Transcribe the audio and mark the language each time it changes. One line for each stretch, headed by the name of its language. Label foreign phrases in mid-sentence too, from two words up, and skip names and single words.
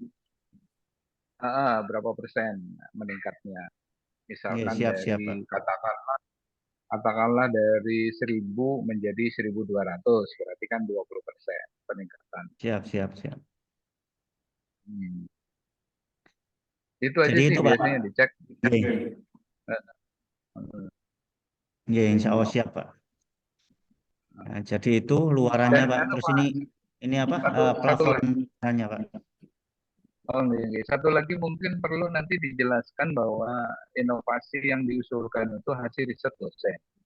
Indonesian: Berapa persen meningkatnya. Nggih, Misalkan siap siap dari Pak. katakanlah dari 1.000 menjadi 1.200 berarti kan 20% peningkatan. Siap siap siap. Hmm. Itu aja Jadi sih itu Pak. biasanya dicek. Nggih. Eh, Nggih,
Arabic: insya Allah
Indonesian: siap Pak. Nah, jadi itu luarannya Dan Pak. anu, Terus Pak, ini apa? satu Plafon lagi. hanya Pak. Oh, iya. Satu lagi mungkin perlu nanti dijelaskan bahwa inovasi yang diusulkan itu hasil riset dosen.